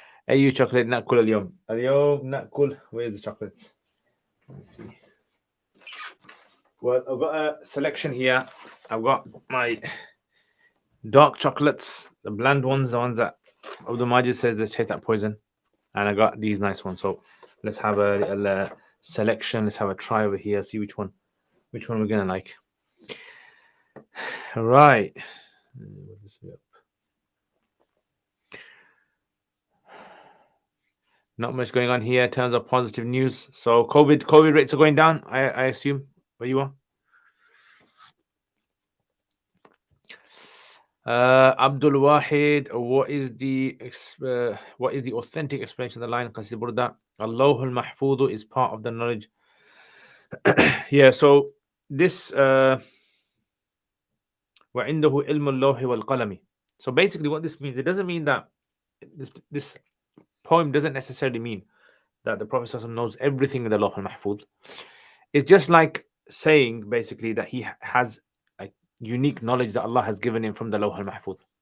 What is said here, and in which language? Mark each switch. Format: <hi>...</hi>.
<ar>أي chocolate نأكل اليوم نأكل.</ar> <en>Where's the chocolates? Let me see. Well, I've got a selection here. I've got my dark chocolates, the bland ones, the ones that Abdul Majid says they taste like poison, and I got these nice ones. So let's have a little selection. Let's have a try over here. See which one we're gonna like. All right. Not much going on here in terms of positive news. So COVID rates are going down, I assume, where you are. Abdul Wahid, what is the authentic explanation of the line Qasid Burda? Allahul Mahfudu is part of the knowledge. Yeah, so this</en> <ar>وعنده علم اللوح والقلم.</ar> <en>So basically what this means, it doesn't mean that this poem doesn't necessarily mean that the Prophet ﷺ knows everything in the Lawh al-Mahfuz. It's just like saying basically that he has a unique knowledge that Allah has given him from the Lawh al-Mahfuz.</en>